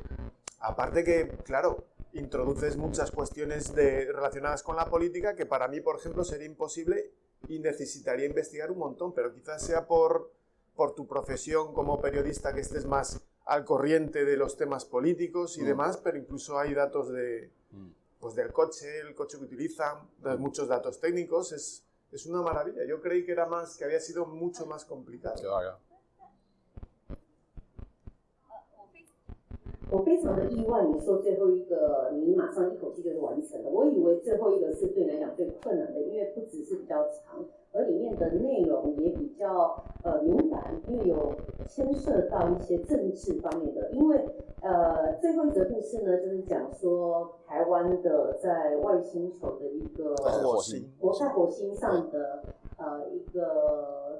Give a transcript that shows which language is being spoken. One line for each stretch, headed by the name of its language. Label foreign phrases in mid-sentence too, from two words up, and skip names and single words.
Spanish: Aparte que, claro, introduces muchas cuestiones relacionadas con la política que para mí, por ejemplo, sería imposible y necesitaría investigar un montón, pero quizás sea por tu profesión como periodista que estés más al corriente de los temas políticos y demás, pero incluso hay datos pues del coche, el coche que utilizan, muchos datos técnicos, Es una maravilla. Yo creí que había sido mucho más complicado.
Chinese: 我非常的意外，你说最后一个你马上一口气就是完成了。我以为最后一个是对你来讲最困难的，因为不只是比较长，而里面的内容也比较敏感，因为有牵涉到一些政治方面的。因为最后一则故事呢，就是讲说台湾的在外星球的一个在火星上的一个